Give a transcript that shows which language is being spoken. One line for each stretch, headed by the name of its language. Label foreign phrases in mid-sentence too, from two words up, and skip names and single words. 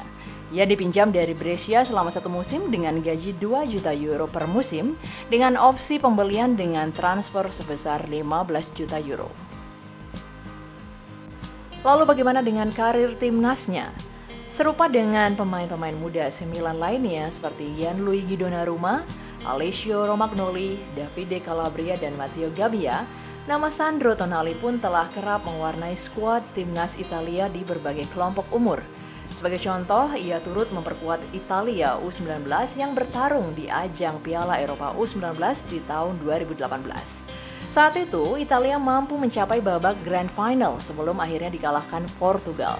Indonesian: Ia dipinjam dari Brescia selama 1 musim dengan gaji 2 juta euro per musim dengan opsi pembelian dengan transfer sebesar 15 juta euro. Lalu bagaimana dengan karir timnasnya? Serupa dengan pemain-pemain muda AC Milan lainnya seperti Gianluigi Donnarumma, Alessio Romagnoli, Davide Calabria, dan Matteo Gabbia, nama Sandro Tonali pun telah kerap mewarnai skuad timnas Italia di berbagai kelompok umur. Sebagai contoh, ia turut memperkuat Italia U19 yang bertarung di ajang Piala Eropa U19 di tahun 2018. Saat itu, Italia mampu mencapai babak
English: Grand Final
Indonesian: sebelum akhirnya dikalahkan Portugal.